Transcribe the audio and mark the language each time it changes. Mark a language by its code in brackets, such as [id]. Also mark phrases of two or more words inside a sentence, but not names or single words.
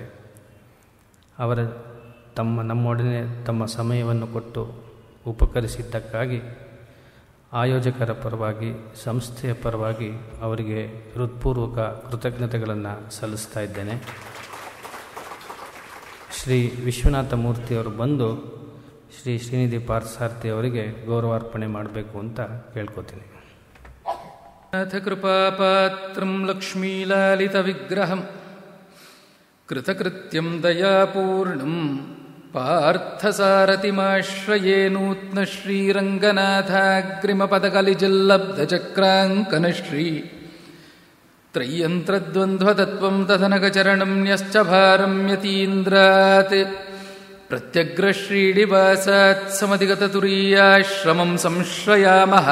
[kn] ಅವರ ನಮ್ಮೊಡನೆ ತಮ್ಮ ಸಮಯವನ್ನು ಕೊಟ್ಟು ಉಪಕರಿಸಿದ್ದಕ್ಕಾಗಿ ಆಯೋಜಕರ ಪರವಾಗಿ, ಸಂಸ್ಥೆಯ ಪರವಾಗಿ ಅವರಿಗೆ ಹೃತ್ಪೂರ್ವಕ ಕೃತಜ್ಞತೆಗಳನ್ನು ಸಲ್ಲಿಸ್ತಾ ಇದ್ದೇನೆ. ಶ್ರೀ ವಿಶ್ವನಾಥ ಮೂರ್ತಿಯವರು ಬಂದು ಶ್ರೀ ಶ್ರೀನಿಧಿ ಪಾರ್ಥಸಾರಥಿ ಅವರಿಗೆ ಗೌರವಾರ್ಪಣೆ ಮಾಡಬೇಕು ಅಂತ ಕೇಳ್ಕೊತೀನಿ. [sa] ನಾಥ ಕೃಪಾಪಾತ್ರಂ ಲಕ್ಷ್ಮೀಲಾಲಿತ ವಿಗ್ರಹಂ ಕೃತಕೃತ್ಯಂ ದಯಾಪೂರ್ಣಂ ಪಾರ್ಥಸಾರಥಿಮಾಶ್ರಯೇ ನೂತ್ನ ಶ್ರೀರಂಗನಾಥಾಗ್ರಿಮಪದಕಲಿಜಿಲ್ಲಬ್ಧಚಕ್ರಾಂಕನಶ್ರೀ ತ್ರಯಂತ್ರದ್ವಂದ್ವತತ್ವಂ ತದನಗಚರಣಂ ನ್ಯಶ್ಚ ಭಾರಂ ಯತೀಂದ್ರಾತ್ ಪ್ರತ್ಯಗ್ರಶ್ರೀಡಿವಾಸಾತ್ ಸಮಧಿಗತತುರೀಯಾಶ್ರಮಂ ಸಂಶ್ರಯಾಮಃ.